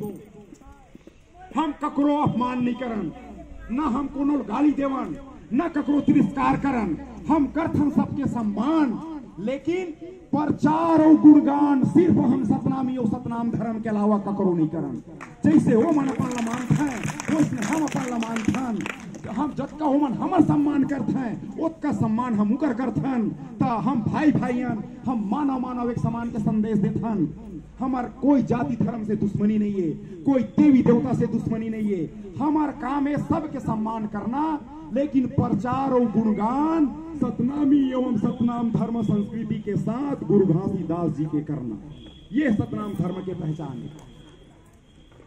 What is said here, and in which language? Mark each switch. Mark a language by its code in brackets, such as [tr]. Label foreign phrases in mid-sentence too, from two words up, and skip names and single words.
[hne] हम ककरो अपमान नहीं करन ना हम कोनो गाली देवन ना ककरो तिरस्कार करन हम करथन सबके सम्मान लेकिन प्रचार और गुणगान सिर्फ हम सतनामी और सतनाम धर्म के अलावा ककरो नहीं करन जैसे वो मन अपन लमान थे वैसे हम अपन लमान थन हम जतका हो मन हमर सम्मान करथें ओतका सम्मान हम उकर करथन ता हम भाई भाईयन हम मानव मानव एक समान के संदेश देथन हमार कोई जाति धर्म से दुश्मनी नहीं है कोई देवी देवता से दुश्मनी नहीं है हमार काम है सबके सम्मान करना लेकिन प्रचार और गुणगान सतनामी एवं सतनाम धर्म संस्कृति के साथ गुरु घासीदास जी के करना ये सतनाम धर्म के पहचान है।